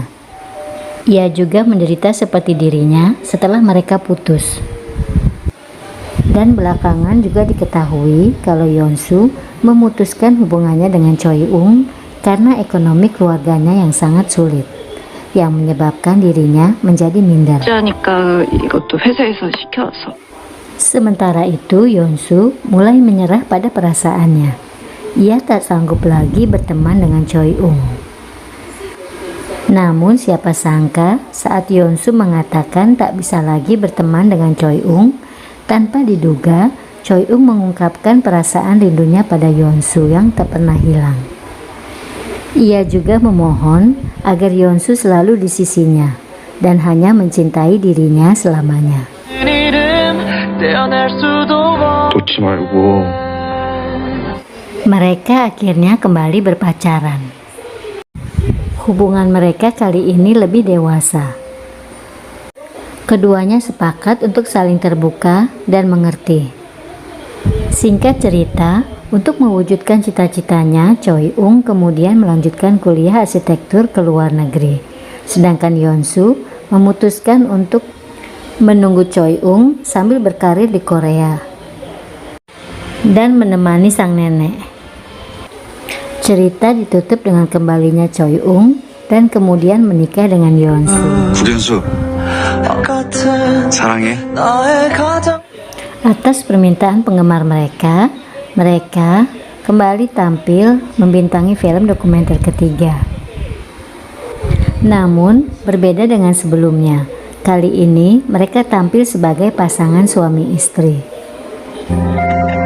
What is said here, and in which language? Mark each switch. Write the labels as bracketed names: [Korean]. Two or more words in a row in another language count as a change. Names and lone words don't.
[Indonesian] Ia juga menderita seperti dirinya setelah mereka putus. Dan belakangan juga diketahui kalau Yeon-sul memutuskan hubungannya dengan Choi-ung karena ekonomi keluarganya yang sangat sulit, yang menyebabkan dirinya menjadi minder. [Korean] 그러니까 이것도 회사에서 시켜서. [Indonesian] Sementara itu, Yeon-sul mulai menyerah pada perasaannya. Ia tak sanggup lagi berteman dengan Choi-ung. Namun siapa sangka saat Yeon-sul mengatakan tak bisa lagi berteman dengan Choi-ung, tanpa diduga Choi-ung mengungkapkan perasaan rindunya pada Yeon-sul yang tak pernah hilang. Ia juga memohon agar Yeon-sul selalu di sisinya dan hanya mencintai dirinya selamanya. [Korean] 놓지 말고. [Indonesian] Mereka akhirnya kembali berpacaran. Hubungan mereka kali ini lebih dewasa. Keduanya sepakat untuk saling terbuka dan mengerti. Singkat cerita, untuk mewujudkan cita-citanya, Choi-ung kemudian melanjutkan kuliah arsitektur ke luar negeri. Sedangkan Yeon-sul memutuskan untuk menunggu Choi-ung sambil berkarir di Korea dan menemani sang nenek. Cerita ditutup dengan kembalinya Choi-ung dan kemudian menikah dengan Yeon-sul. [Korean] 구련수, 사랑해. [Indonesian] Atas permintaan penggemar mereka kembali tampil membintangi film dokumenter ketiga. Namun, berbeda dengan sebelumnya. Kali ini mereka tampil sebagai pasangan suami istri.